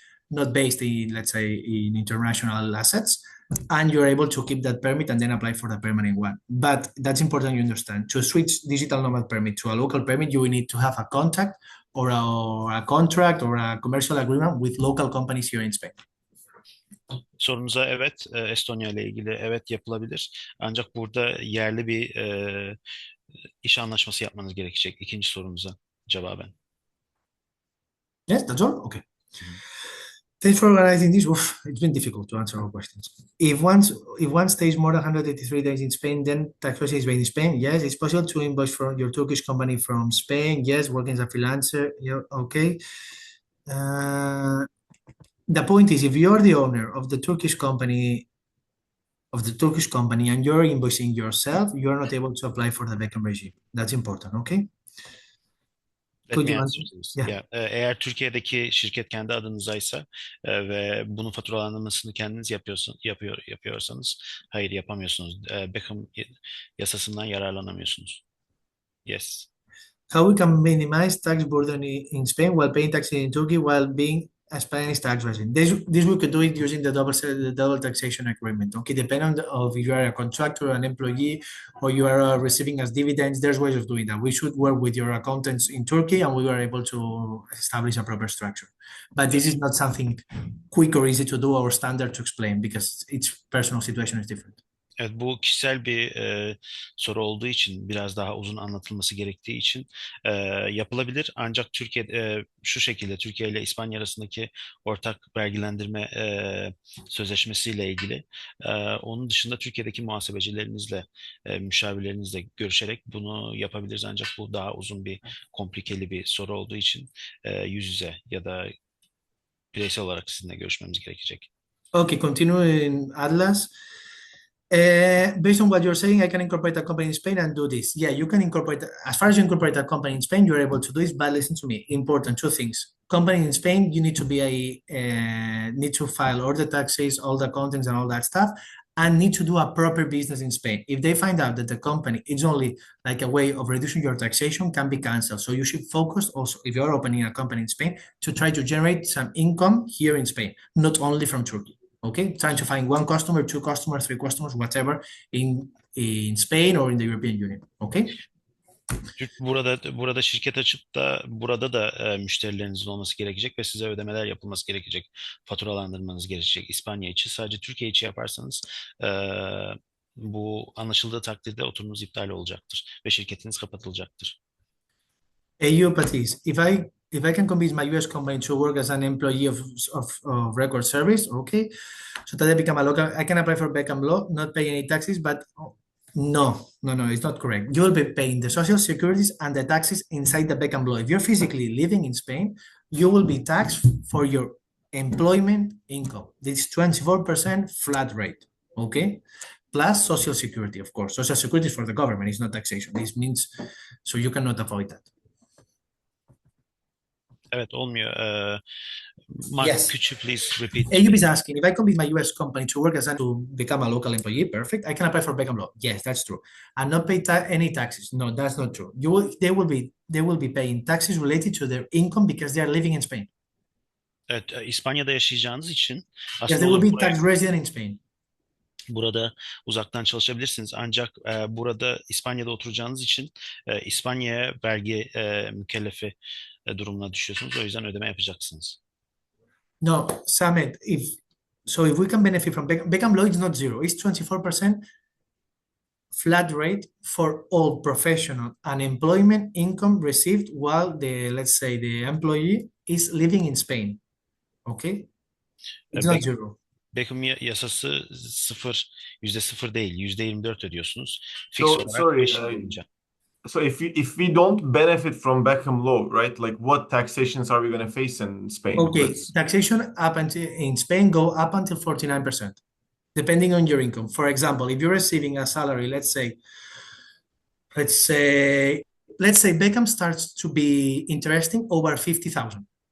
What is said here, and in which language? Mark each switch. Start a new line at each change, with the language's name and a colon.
English: not based in, let's say, in international assets, and you're able to keep that permit and then apply for the permanent one. But that's important you understand. To switch digital nomad permit to a local permit, you will need to have a contact or a contract or a commercial agreement with local companies here in Spain.
Turkish: Sorunuza evet, Estonya ile ilgili evet yapılabilir. Ancak burada yerli bir iş anlaşması yapmanız gerekecek. İkinci sorunuza cevaben.
English: Yes, that's all? Okay. Thanks for organizing this. Oof, it's been difficult to answer all questions. If one stays more than 183 days in Spain, then taxation is paid in Spain. Yes, it's possible to invoice from your Turkish company from Spain. Yes, working as a freelancer. Yeah, okay. The point is, if you're the owner of the Turkish company and you're invoicing yourself, you're not able to apply for the Beckham regime. That's important, okay? Let Could me you answer answer? this. Yeah. Yeah.
Turkish: Eğer Türkiye'deki şirket kendi adınızaysa ve bunun faturalandırmasını kendiniz yapıyorsanız hayır yapamıyorsunuz. Beckham yasasından yararlanamıyorsunuz.
English: Yes. How we can minimize tax burden in Spain while paying taxes in Turkey while being a Spanish tax resident? This we could do it using the double taxation agreement. Okay, depending on if you are a contractor, an employee, or you are receiving as dividends. There's ways of doing that. We should work with your accountants in Turkey, and we were able to establish a proper structure. But this is not something quick or easy to do or standard to explain because each personal situation is different.
Turkish: Evet, bu kişisel bir soru olduğu için biraz daha uzun anlatılması gerektiği için yapılabilir. Ancak şu şekilde Türkiye ile İspanya arasındaki ortak vergilendirme sözleşmesiyle ilgili onun dışında Türkiye'deki muhasebecilerinizle, müşavirlerinizle görüşerek bunu yapabiliriz. Ancak bu daha uzun bir, komplikeli bir soru olduğu için yüz yüze ya da bireysel olarak sizinle görüşmemiz gerekecek.
English: Okay, continue in Atlas. Based on what you're saying, I can incorporate a company in Spain and do this. Yeah, you can incorporate, as far as you incorporate a company in Spain, you're able to do this, but listen to me, important two things. Company in Spain, you need to need to file all the taxes, all the contents and all that stuff, and need to do a proper business in Spain. If they find out that the company is only like a way of reducing your taxation, can be canceled. So you should focus also, if you're opening a company in Spain, to try to generate some income here in Spain, not only from Turkey. Okay, trying to find one customer, two customers, three customers, whatever in Spain or in the European Union. Okay.
Turkish: Burada şirket açıp da burada da müşterilerinizin olması gerekecek ve size ödemeler yapılması gerekecek. Faturalandırmanız gerekecek İspanya için. Sadece Türkiye için yaparsanız bu anlaşıldığı takdirde oturumunuz iptal olacaktır ve şirketiniz kapatılacaktır.
English: You, Patrice, if I can convince my US company to work as an employee of record service, okay, so that I become a local, I can apply for Beckham law, not pay any taxes, but no, it's not correct. You will be paying the social securities and the taxes inside the Beckham law. If you're physically living in Spain, you will be taxed for your employment income. This 24% flat rate, okay? Plus social security, of course. Social security is for the government, it's not taxation. This means, so you cannot avoid that.
Turkish: Evet, olmuyor. Mark,
English: yes. could you please repeat? Ayub is asking, if I come with my US company to work to become a local employee, perfect. I can apply for Beckham law. Yes, that's true. And not pay any taxes. No, that's not true. They will be paying taxes related to their income because they are living in Spain.
Turkish: Evet, İspanya'da yaşayacağınız için
English: Yes, they will be tax resident in Spain.
Turkish: Burada uzaktan çalışabilirsiniz. Ancak burada İspanya'da oturacağınız için İspanya'ya vergi mükellefi durumuna düşüyorsunuz. O yüzden ödeme yapacaksınız.
English: No, Samet, if we can benefit from Beckham law, it's not zero. It's 24% flat rate for all professional unemployment income received while let's say the employee is living in Spain. Okay? It's not zero.
Turkish: Beckham yasası %0 değil, %24 ödüyorsunuz. Fix olarak 5 yıl boyunca.
English: So if we don't benefit from Beckham law, right? Like what taxations are we going to face in Spain? Okay, taxation in Spain go up until 49%, depending on your income. For example, if you're receiving a salary, let's say Beckham starts to be interesting over 50,000.